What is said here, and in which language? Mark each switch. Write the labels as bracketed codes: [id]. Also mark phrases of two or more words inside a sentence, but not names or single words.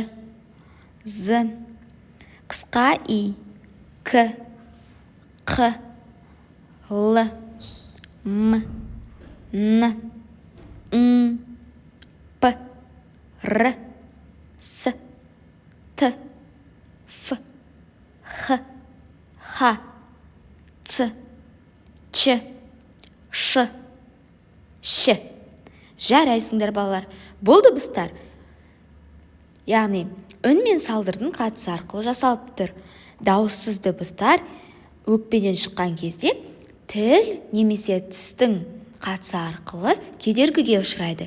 [kk] З, қысқа И, К, Қ, Л, М, Н, Н, П, Р, С, Т, Ф, Х, Х, Ц, Ч, Ш, Щ. Жарайсыңдар балалар. Бұл дыбыстар, яғни үн мен салдырдың қатысы арқылы жасалып тұр. Дауыссыз дыбыстар өкпеден шыққан кезде тіл немесе тістің қатысы арқылы кедергіге ұшырайды.